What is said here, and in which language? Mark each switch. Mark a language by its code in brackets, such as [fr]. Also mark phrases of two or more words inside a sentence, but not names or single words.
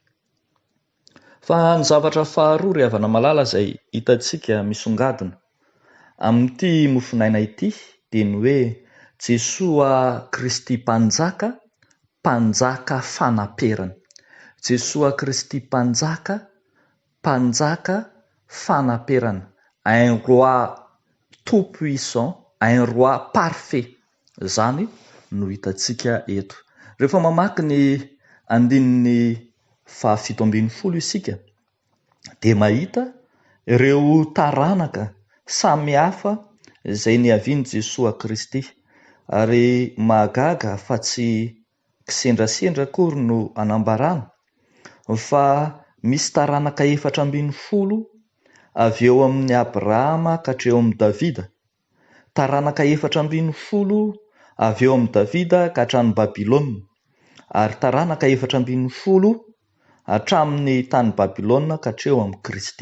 [mg] Fa ny zavatra faharoa riavana malala izay hitantsika misongadina amin'ity mofinaina ity dia ny hoe Jesosy Kristy mpanjaka, mpanjaka fanaperana. Jesosy Kristy mpanjaka, mpanjaka fanaperana. [fr] Un roi tout puissant, un roi parfait. [mg] Zany no hitantsika eto. Rehefa mamaky ny andininy 170 isika dia mahita ireo taranaka samihafa izay niavian'i Jesosy Kristy, ary mahagaga fa tsy kisendrasendra akory no anambarana fa misy taranaka 450 avy eo amin'ny Abrahama ka hatreo amin'ny Davida, taranaka 450 avy eo amin'ny Davida ka hatramin'ny Babilôna, ary taranaka 450 hatramin'ny tany Babilôna ka hatreo amin'ny Kristy.